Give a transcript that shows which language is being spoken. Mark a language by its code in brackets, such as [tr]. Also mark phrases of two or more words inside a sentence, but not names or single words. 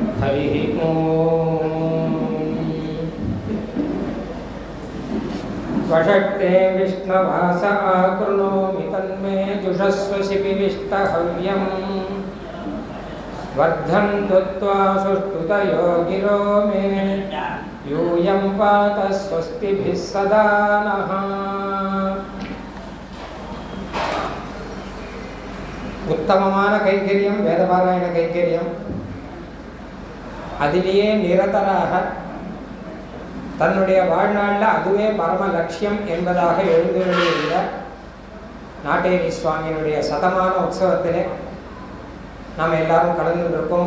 [sa] हरिः ॐ स्वषट्ते विष्णवास आकृणोमि तन्मे जुषस्व शिपिविष्टहव्यम् वर्धन्तु त्वा सुष्ठुतयो गिरो मे यूयं पात स्वस्तिभिः सदा नः। [ta] उत्तमமான கைங்கரியம் வேதபாராயண கைங்கரியம். அதிலேயே நிரதராக தன்னுடைய வாழ்நாளில் அதுவே பரம லட்சியம் என்பதாக எழுந்துள்ள நாட்டேரி சுவாமியினுடைய சதமான உற்சவத்திலே நாம் எல்லாரும் கலந்துருக்கோம்.